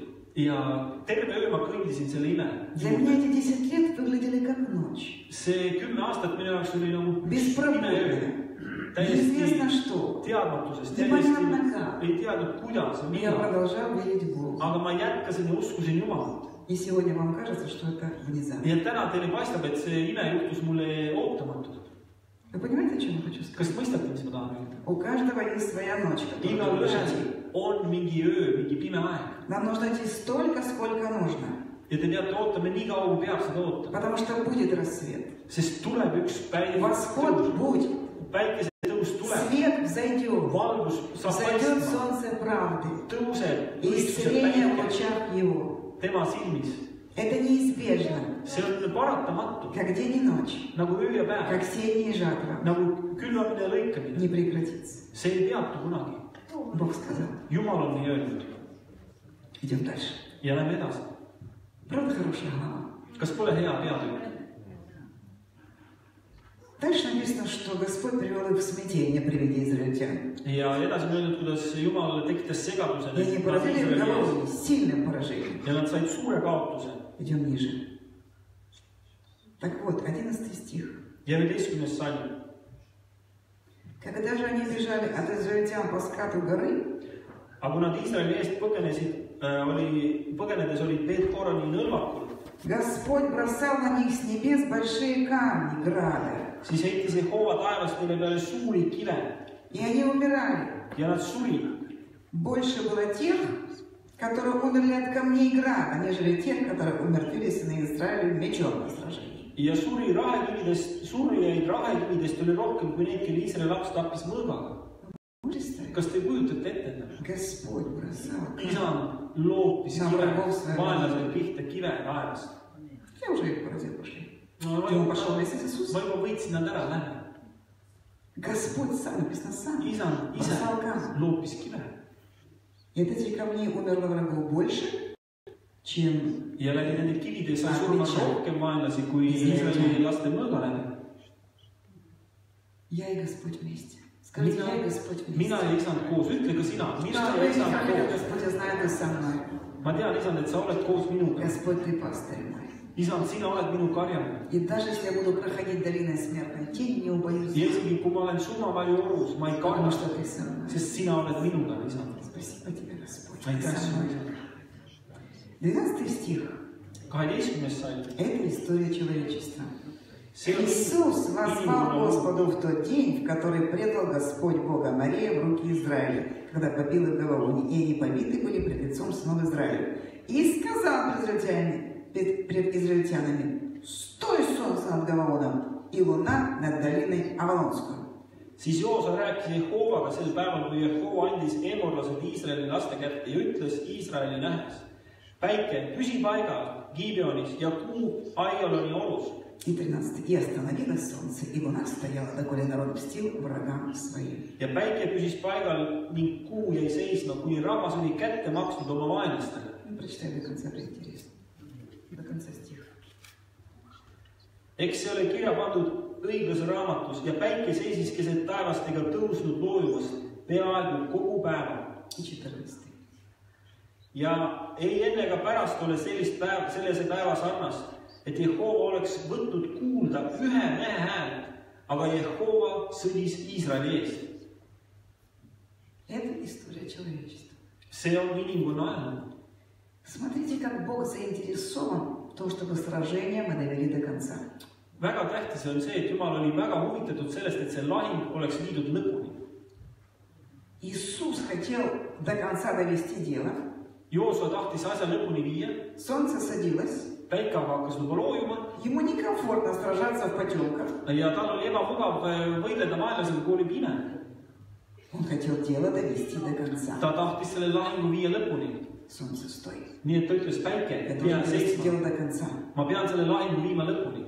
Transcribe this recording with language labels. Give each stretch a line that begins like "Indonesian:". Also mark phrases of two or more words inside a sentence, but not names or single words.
Estonian: Ja terve öö ma kõndisin selle ime.
Russian: Для меня эти 10 лет выглядели как ночь.
Estonian: See 10 aastat minu jaoks oli nagu
Russian: Беспробудно. Неизвестно что.
Estonian: Teadmatusest,
Russian: Непонятно как.
Estonian: ei teadnud kuidas ja
Russian: Я
Estonian: mida.
Russian: продолжал верить в Бога.
Estonian: Aga ma jätkasin ja uskusin Jumalat.
Russian: И сегодня вам кажется, что это внезапно.
Estonian: Nii et täna teile paistab, et see ime juhtus mulle ootamatult.
Russian: Вы понимаете, о чем я хочу
Estonian: Kas
Russian: сказать?
Estonian: mõistate, mis ma tahan öelda?
Russian: У каждого есть своя ночь, которую
Estonian: Igal
Russian: вы
Estonian: ühel
Russian: живете.
Estonian: on mingi öö, mingi pime aeg.
Russian: Нам нужно идти столько, сколько нужно.
Estonian: Ja te peate ootama nii kaua, kui peab seda ootama.
Russian: Потому что будет рассвет.
Estonian: Sest tuleb üks
Russian: Восход будет.
Estonian: päikese tõus tuleb.
Russian: Свет взойдет.
Estonian: Valgus saab
Russian: Взойдет
Estonian: paistma.
Russian: солнце правды.
Estonian: Tõuseb
Russian: И
Estonian: õiguse
Russian: исцеление в
Estonian: päike
Russian: лучах его.
Estonian: tema silmis.
Russian: Это неизбежно.
Estonian: See on paratamatu.
Russian: Как день и ночь.
Estonian: Nagu öö ja päev.
Russian: Как сеяние и жатва.
Estonian: Nagu külvamine ja lõikamine.
Russian: Не прекратится.
Estonian: See ei peatu kunagi.
Russian: Бог сказал.
Estonian: Jumal on nii öelnud.
Russian: Идем дальше.
Estonian: Ja lähme edasi.
Russian: Правда хорошая глава?
Estonian: Kas pole hea peatükk?
Russian: Дальше написано, что Господь привел их в смятение при виде израильтян.
Estonian: Ja edasi on öeldud, kuidas Jumal tekitas segaduse.
Russian: И они поразили головой, сильным поражением.
Estonian: Ja nad said suure kaotuse.
Russian: Идем ниже. Так вот, 11 стих.
Estonian: Ja 11. salm.
Russian: Когда же они бежали от израильтян по скату горы,
Estonian: Aga kui nad Iisraeli eest põgenedes olid Beet-Horoni nõlvakul,
Russian: Господь бросал на них с небес большие камни, грады.
Estonian: siis heitis Jehova taevast neile peale suuri kive
Russian: И они умирали.
Estonian: ja nad surid.
Russian: Больше было тех, которые умерли от камней и града, нежели тех, которые умертвили сыны Израиля мечом на сражении.
Estonian: Ja surjaid rahekividest oli rohkem kui need, kelle Iisraeli laps tappis mõõgaga. Kas te kujutate ette?
Russian: Господь бросал.
Estonian: Isand loopis vaenlasele pihta kive taevast.
Russian: Я уже их поразил, пошли.
Estonian: Ma
Russian: И он пошел вместе с Иисусом.
Estonian: juba võitsin nad ära, lähe.
Russian: Господь сам, написано сам,
Estonian: Isand ise
Russian: бросал камни.
Estonian: loopis kive.
Russian: И от этих камней умерло врагов больше, чем
Estonian: Ja läbi nende kivide sai surma rohkem vaenlasi kui Iisraeli laste mõõga läbi.
Russian: я и Господь вместе. Скажите, я и Господь вместе.
Estonian: Mina ja Isand koos, ütle ka sina, mina
Russian: Что
Estonian: ja
Russian: вы
Estonian: Isand
Russian: сказали,
Estonian: koos.
Russian: Господь, я знаю, ты со мной.
Estonian: Ma tean, Isand, et sa oled koos minuga.
Russian: Господь, ты пастырь мой.
Estonian: Isand, sina oled minu karjane.
Russian: И даже если я буду проходить долиной смертной тени, не убоюсь,
Estonian: Ja isegi kui ma olen surmavali orus, ma ei
Russian: потому
Estonian: karda,
Russian: что ты со мной.
Estonian: sest sina oled minuga, Isand.
Russian: Спасибо тебе, Господь. Ты
Estonian: Aitäh
Russian: со мной.
Estonian: sulle.
Russian: 12 стих.
Estonian: 12. salm.
Russian: Это история человечества.
Estonian: See on
Russian: Иисус возвал
Estonian: inimene
Russian: Господу в тот день, в который предал Господь Бога Мария в руки Израиля, когда побил их Гаваоне, и они побиты были пред лицом сынов Израиля. И сказал пред израильтянами: «Стой, солнце над Гаваоном, и луна над долиной Авалонской».
Estonian: Siis Joosa rääkis Jehoovaga sel päeval, kui Jehova andis emorlased Iisraeli laste kätte ja ütles Iisraeli nähes: päike, püsi paigal Gibeonis ja kuu Aijaloni olus.
Russian: И 13. И остановилось солнце, и луна стояла, доколе народ мстил врагам своим.
Estonian: Ja päike püsis paigal ning kuu jäi seisma, kuni rahvas oli kätte maksnud oma vaenlastele.
Russian: Прочитай до конца, это интересно. До конца стиха.
Estonian: Eks see ole kirja pandud õiglase raamatus ja päike seisis keset taevast ega tõusnud loojumast peaaegu kogu päeva.
Russian: И 14.
Estonian: Ja ei enne ega pärast ole sellise päeva sarnast, et Jehova oleks võtnud kuulda ühe mehe häält, aga Jehova sõdis Iisraeli eest.
Russian: Это история человечества.
Estonian: See on inimkonna ajalugu.
Russian: Смотрите, как Бог заинтересован в том, чтобы сражение мы довели до конца.
Estonian: Väga tähtis on see, et Jumal oli väga huvitatud sellest, et see lahing oleks viidud lõpuni.
Russian: Иисус хотел до конца довести дело.
Estonian: Joosua tahtis asja lõpuni viia.
Russian: Солнце садилось.
Estonian: Päike hakkas juba loojuma.
Russian: Ему некомфортно сражаться в потемках.
Estonian: Ja tal oli ebamugav võidelda vaenlasega, kui oli pime.
Russian: Он хотел дело довести до конца.
Estonian: Ta tahtis selle lahingu viia lõpuni.
Russian: Солнце, стой.
Estonian: Nii et ta ütles, päike,
Russian: Я
Estonian: pean
Russian: должен довести
Estonian: seisma.
Russian: дело до конца.
Estonian: Ma pean selle lahingu viima lõpuni.